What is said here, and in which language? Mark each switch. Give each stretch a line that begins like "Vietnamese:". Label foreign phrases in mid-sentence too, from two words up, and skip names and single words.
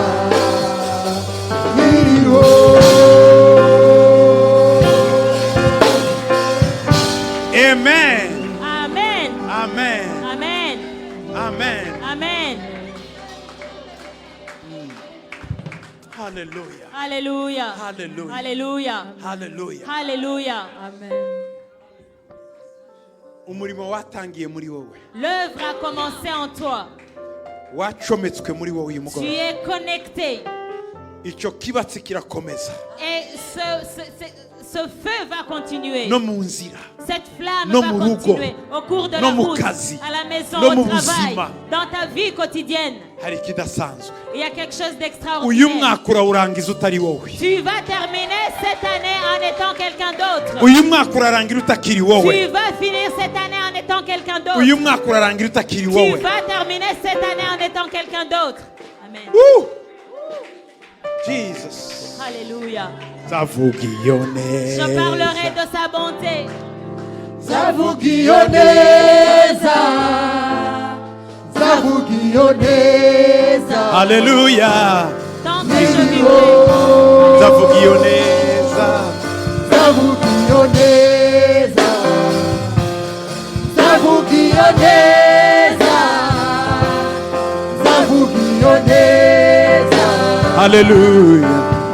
Kinyarwanda: Nkiriho. Amen. Amen. Amen. Amen. Amen. Amen. Haleluya.
French: Alléluia.
Kinyarwanda: Hallelujah.
French: Alléluia.
Kinyarwanda: Haleluya.
French: Alléluia.
Kinyarwanda: Amen. Umurimo watangiye muri wowe.
French: L'œuvre a commencé en toi.
Kinyarwanda: Wacometswe muri wowe uyu
French: Tu
Kinyarwanda: mugoroba.
French: es connecté.
Kinyarwanda: Icyo kibatsi kirakomeza.
French: Et ce feu va continuer.
Kinyarwanda: No mu nzira.
French: Cette flamme
Kinyarwanda: No
French: va
Kinyarwanda: mu rugo.
French: continuer au cours de
Kinyarwanda: No
French: la
Kinyarwanda: mu
French: route,
Kinyarwanda: kazi.
French: à la maison,
Kinyarwanda: No
French: au
Kinyarwanda: mu
French: travail,
Kinyarwanda: buzima.
French: dans ta vie quotidienne.
Kinyarwanda: Hari ikidasanzwe.
French: Il y a quelque chose
Kinyarwanda: Uyu
French: d'extraordinaire.
Kinyarwanda: mwaka urawurangiza utari wowe.
French: Tu vas terminer cette année en étant quelqu'un d'autre.
Kinyarwanda: Uyu mwaka urarangira utakiri
French: Tu
Kinyarwanda: wowe.
French: vas finir cette année en étant quelqu'un d'autre.
Kinyarwanda: Uyu mwaka urarangira utakiri
French: Tu
Kinyarwanda: wowe.
French: vas terminer cette année en étant quelqu'un d'autre.
Kinyarwanda: Amen. Jesus.
French: Alléluia.
Kinyarwanda: Nzavuga iyo
French: Je
Kinyarwanda: neza.
French: parlerai de sa bonté.
Kinyarwanda: Nzavuga iyo neza, nzavuga iyo neza. Haleluya.
French: Tant que je vivrai.
Kinyarwanda: Nzavuga iyo neza. Nzavuga iyo neza, nzavuga iyo neza, nzavuga iyo neza. Haleluya.